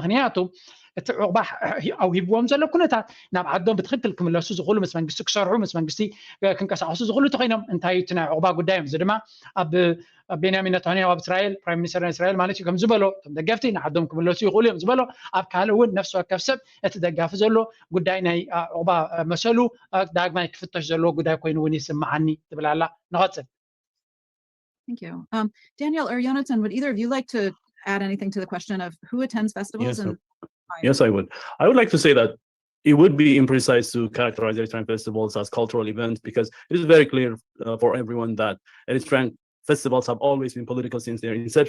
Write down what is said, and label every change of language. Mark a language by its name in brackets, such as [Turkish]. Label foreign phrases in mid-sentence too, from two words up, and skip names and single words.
[Tigrinya] ኣለዎ ምክንያቱ ዕቁባ ኣው ሂብዎም ዘሎ ኩነታት ናብ ዓዶም ብትክክል ክምለሱ ዝኽእሉ ምስ መንግስቲ ክሰርሑ ምስ መንግስቲ ክንቀሳቀሱ ዝኽእሉ ተኮይኖም እንታይ እቲ ናይ ዕቁባ ጉዳይ እዚ ድማ ኣብ ቤንያሚን ኔታንያሁ ኣብ እስራኤል [English] Prime Minister [Tigrinya] እስራኤል ማለት እዩ ከም ዝበሎ እቶም ደገፍቲ ንዓዶም ክምለሱ ይኽእሉ እዮም ዝበሎ ኣብ ካልእ እውን ነፍሲ ወከፍ ሰብ እቲ ደጋፊ ዘሎ ጉዳይ ናይ ዕቁባ መሰሉ ዳግማይ ክፍተሽ ዘለዎ ጉዳይ ኮይኑ እውን ይስምዓኒ ትብል ኣላ ንቐፅል [English] Thank you. Daniel or Jonathan, would either of you like to add anything to the question of who attends festivals? Yes, I would. I would like to say that it would be imprecise to characterize Eritrean festivals as cultural events because it is very clear for everyone that Eritrean festivals have always been political since their inception.